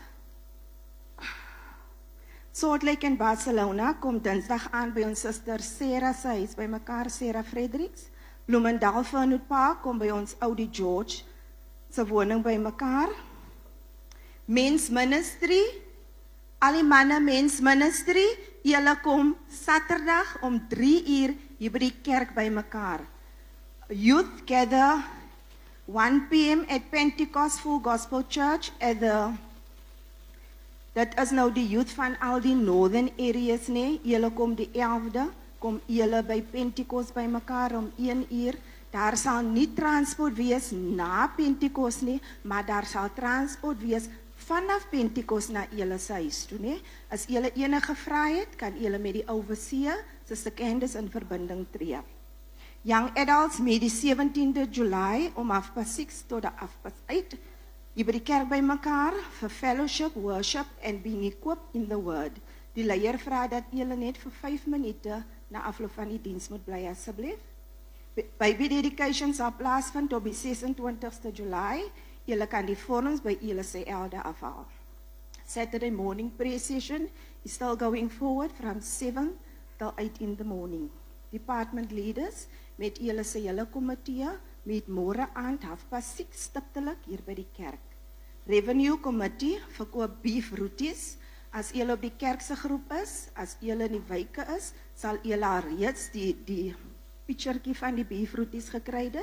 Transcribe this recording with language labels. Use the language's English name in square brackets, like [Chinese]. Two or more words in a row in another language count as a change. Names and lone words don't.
[Afrikaans] Salt Lake en Barcelona kom Dinsdag aan by ons suster Sarah se huis by mekaar, Sarah Fredericks, Bloemendal Fernwood Park kom by ons ou die George se woning by mekaar, Men's Ministry, al die manne Men's Ministry, julle kom Saterdag om 3 uur hier by die kerk by mekaar. [English] Youth gather 1 p.m. at Pentecost Full Gospel Church at the [Afrikaans] dat is nou die youth van al die [English] northern areas [Afrikaans] nie. Julle kom die 11de, kom julle by Pentecost by mekaar om 1 uur. Daar sal nie transport wees na Pentecost nie, maar daar sal transport wees vanaf Pentecost na julle se huis toe, nie? As julle enige vrae het, kan julle met die overseer, Suster Candice, in verbinding tree. [English] Young adults meet [Afrikaans] die 17de July om 6:30 tot 8:30 hier by die kerk by mekaar vir [English] fellowship, worship and being equipped in the word. [Afrikaans] Die leier vra dat julle net vir 5 minute na afloop van die diens moet bly asseblief. [English] Baby dedication [Afrikaans] sal plaasvind op die 26ste July. Julle kan die vorms by julle se elde afhaal. [English] Saturday morning prayer session is still going forward from 7 till 8 in the morning. Department leaders [Afrikaans] met julle se hele komitee met môre aand 6:30 stiptelik hier by die kerk. [English] Revenue committee [Afrikaans] verkoop beef roeties. As julle op die kerk se groep is, as julle in die wyke is, sal julle al reeds die picturetjie van die beef roeties gekry het.